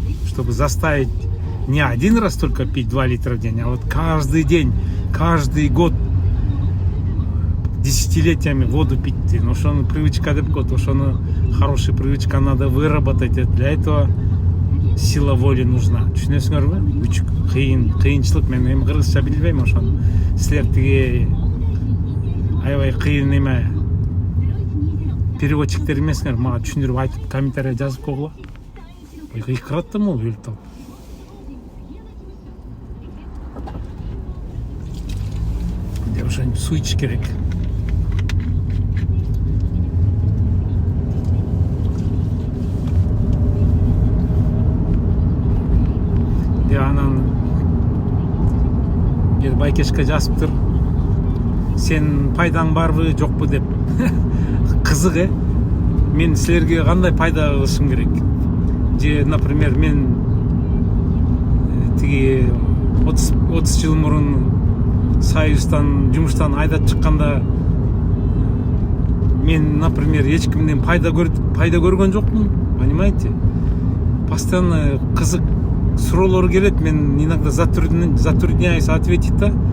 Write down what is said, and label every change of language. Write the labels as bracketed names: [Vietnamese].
[Russian] Чтобы заставить не один раз только пить 2 литра в день, а вот каждый день, каждый год, десятилетиями воду пить. Но что привычка [Kyrgyz] деп коет, ошону [Russian] хорошая привычка надо выработать. Для этого сила воли нужна. [Kyrgyz] Түшүнөсүңөрбү? Кыйынчылык. Мен эми кыргызча билбейм ошону. Силер тиги аябай кыйын эме переводчиктер эмесиңер, мага түшүндүрүп айтып комментарий жазып койгула. Кыйкыраттым ол өлтүп. Деп ошентип суу ичиш керек. Анан бир байкешке жазыптыр, сен пайдаң барбы жокпу деп. Кызык, мен силерге кандай пайда кылышым керек? Же, например, мен тиги 30 жыл мурун Союздан жумуштан айдап чыкканда мен, например, эч кимден пайда көргөн жокмун, [Russian] понимаете? [Kyrgyz] Постоянно кызык суроолор келет, мен [Russian] иногда затрудняюсь ответить [Kyrgyz] да.